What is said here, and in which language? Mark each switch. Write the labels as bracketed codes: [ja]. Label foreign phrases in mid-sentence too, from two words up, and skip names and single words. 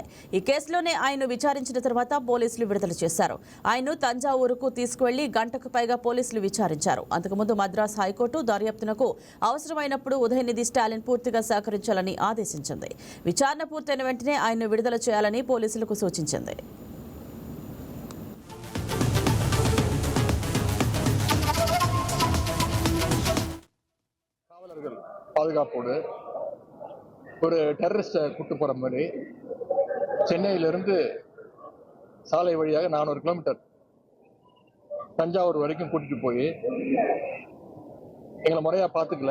[te] ఈ కేసులోనే ఆయన్ను విచారించిన తర్వాత పోలీసులు విడుదల చేశారు. ఆయన్ను తంజావూరుకు తీసుకువెళ్లి గంటకు పైగా పోలీసులు విచారించారు. అంతకుముందు మద్రాస్ హైకోర్టు దర్యాప్తునకు అవసరమైనప్పుడు ఉదయనిధి స్టాలిన్ పూర్తిగా సహకరించాలని ఆదేశించింది. విచారణ పూర్తయిన వెంటనే ఆయన్ను విడుదల చేయాలని పోలీసులకు సూచించింది. [ta] பாதுகாப்போடு ஒரு டெரரிஸ்டை கூட்டு போற மாதிரி சென்னையிலிருந்து சாலை வழியாக 400 கிலோமீட்டர் தஞ்சாவூர் வரைக்கும் கூட்டிட்டு போய் எங்களை முறையா பார்த்துக்கல.